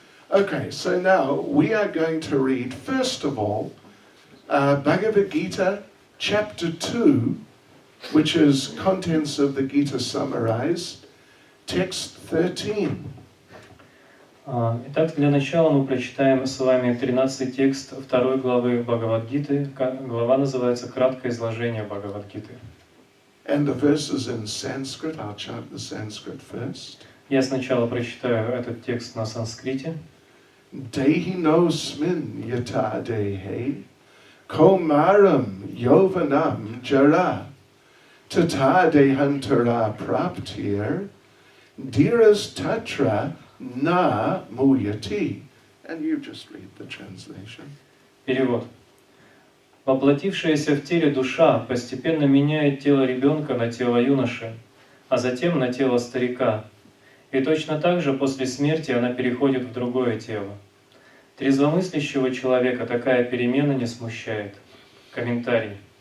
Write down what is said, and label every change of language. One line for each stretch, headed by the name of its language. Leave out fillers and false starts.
English: Okay, so now we are going to read, first of all, Bhagavad Gita, chapter 2, which is contents of the Gita summarized, text 13.
Russian: Итак, для начала мы прочитаем с вами 13-й текст 2 главы Бхагавад-гиты. Глава называется «Краткое изложение Бхагавад-гиты».
English: And the verses in Sanskrit, I'll chant the Sanskrit first.
Russian: Я сначала прочитаю этот текст на санскрите.
Sanskrit: Dehi nosmin yata dehe, komaram yovanam jara, tata dehantara praptir, dhiras tatra na muyati.
English: And you just read the translation.
Russian: Перевод. Воплотившаяся в теле душа постепенно меняет тело ребенка на тело юноши, а затем на тело старика. И точно так же после смерти она переходит в другое тело. Трезвомыслящего человека такая перемена не смущает. Комментарий.